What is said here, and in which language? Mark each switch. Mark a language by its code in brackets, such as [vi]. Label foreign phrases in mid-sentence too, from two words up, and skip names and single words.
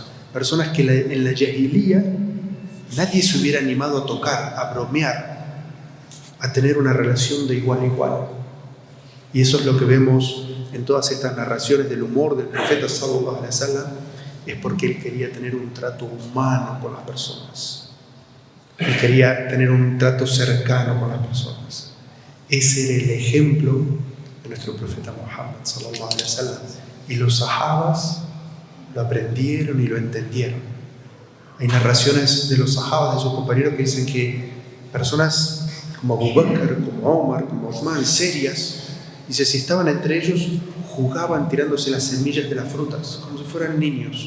[es] Personas que en la Jahiliya nadie se hubiera animado a tocar, a bromear, a tener una relación de igual a igual. Y eso es lo que vemos en todas estas narraciones del humor del profeta [ar] صلى الله عليه وسلم, [es] es porque él quería tener un trato humano con las personas. Él quería tener un trato cercano con las personas. Ese era el ejemplo de nuestro profeta Muhammad [ar] صلى الله عليه وسلم. [es] Y los sahabas lo aprendieron y lo entendieron. Hay narraciones de los sahabas, de sus compañeros, que dicen que personas como Abu Bakr, como Omar, como Uthman, serias, dice, si estaban entre ellos, jugaban tirándose las semillas de las frutas, como si fueran niños.